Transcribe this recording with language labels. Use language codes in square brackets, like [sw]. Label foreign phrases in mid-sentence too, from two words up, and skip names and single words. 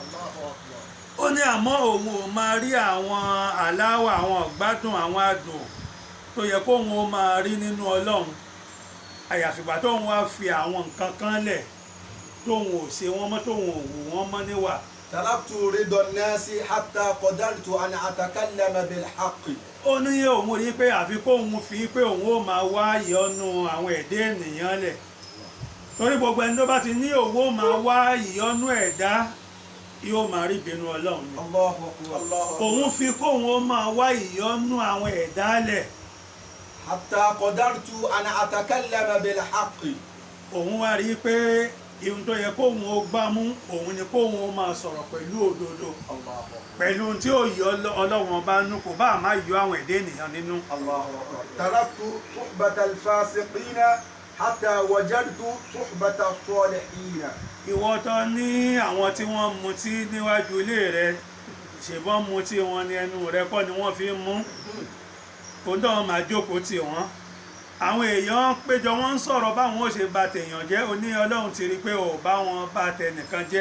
[yo] Ó ní àmọ́ òun ò máa rí àwọn aláwọ̀ àwọn ọ̀gbádùn àwọn adùn tó yẹ kóun ó máa rí nínú Ọlọ́run àyàfìgbà tóun wá fi àwọn nǹkan kan lẹ̀ tóun ò ṣe wọ́n mọ́ tóun ò wù wọ́n mọ́ níwà. [ar] تركت رضا الناس حتى قدرت أن أتكلم بالحق. [yo] Ó ní òun rí pé àfi kóun fi pé òun ó máa wá ìyọ́nú àwọn ẹ̀dá ènìyàn lẹ̀, torí gbogbo ẹni tó bá ti ní òun ó máa wá ìyọ́nú ẹ̀dá yóò máa rí ìbínú Ọlọ́run ni. [ar] الله أكبر. [yo] Òun fi kóun ó máa wá ìyọ́nú àwọn ẹ̀dá lẹ̀, [ar] حتى قدرت أن أتكلم بالحق. [yo] òun wá rí pé ihun tó yẹ kóun ó gbámú òun ni kóun ó máa sọ̀rọ̀ pẹ̀lú òdodo, pẹ̀lú ohun tí ó yọ Ọlọ́run bá nú kò bá má yọ àwọn ẹ̀dá ènìyàn nínú. [ar] الله أكبر. تركت صحبة الفاسقين حتى وجدت صحبة الصالحين. [yo] Ìwọ tó ní àwọn tí wọ́n mutí níwájú ilé rẹ ṣèbọn mutí wọn ní ẹnu rẹ kọ́ ni wọ́n fi ń mú, kó dán máa jókòó tì wọ́n. Àwọn èèyàn péjọ wọ́n ń sọ̀rọ̀ báwọn ó ṣe bà tèèyàn jẹ́, ó ní Ọlọ́run ti rí pé ò bá wọn bà tẹnìkan jẹ́.